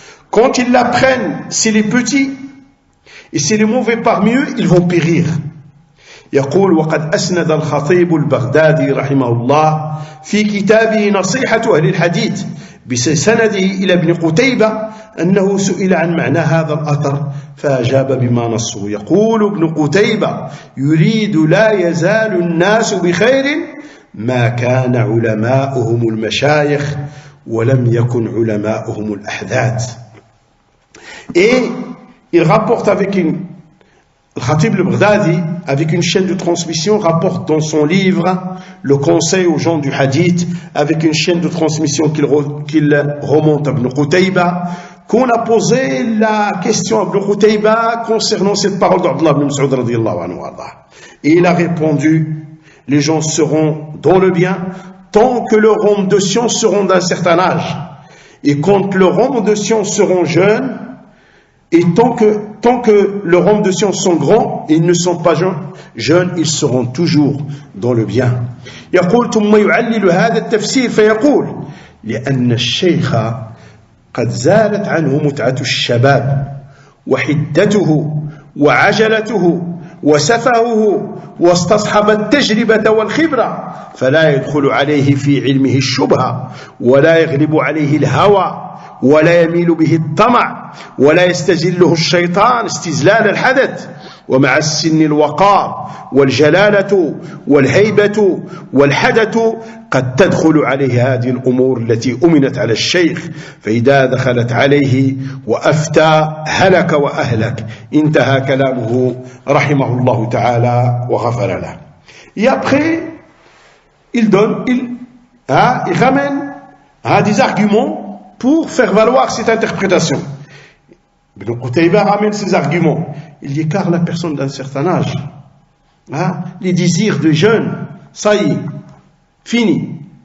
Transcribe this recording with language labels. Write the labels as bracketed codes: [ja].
[fr] Quand ils l'apprennent chez les petits et chez les mauvais parmi eux, ils vont périr. [ar] يقول وقد أسند الخطيب البغدادي رحمه الله في كتابه نصيحة أهل الحديث بسنده إلى ابن قتيبة أنه سئل عن معنى هذا الأثر فأجاب بما نصه. يقول ابن قتيبة يريد لا يزال الناس بخير ما كان علماؤهم المشايخ ولم يكن علماؤهم الأحداث. [fr] Et il rapporte avec le Khatib al-Baghdadi, avec une chaîne de transmission, rapporte dans son livre le conseil aux gens du hadith, avec une chaîne de transmission qu'il remonte à Ibn Qutayba, qu'on a posé la question à Ibn Qutayba concernant cette parole d'Abdullah ibn Mas'ud radiyallahu anhu. Et il a répondu, les gens seront dans le bien tant que leurs hommes de science seront d'un certain âge. Et quand leurs hommes de science seront jeunes, et tant que leurs hommes de science sont grands, et ils ne sont pas jeunes, ils seront toujours dans le bien. [ar] يقول ثم يعلل هذا التفسير فيقول لأن الشيخ قد زالت عنه متعة الشباب وحدته وعجلته وسفهه واستصحب التجربة والخبرة فلا يدخل عليه في علمه الشبهة ولا يغلب عليه الهوى ولا يميل به الطمع ولا يستزله الشيطان استزلال الحدث. ومع السن الوقار والجلالة والهيبة والحدث قد تدخل عليه هذه الأمور التي أمنت على الشيخ، فإذا دخلت عليه وأفتى هلك وأهلك. انتهى كلامه رحمه الله تعالى وغفر له. [fr] Et après, il ramène des arguments pour faire valoir cette interprétation. Ibn Qutayba ramène ses arguments. Il dit car la personne d'un certain âge, les désirs de jeunes, ça y est, fini.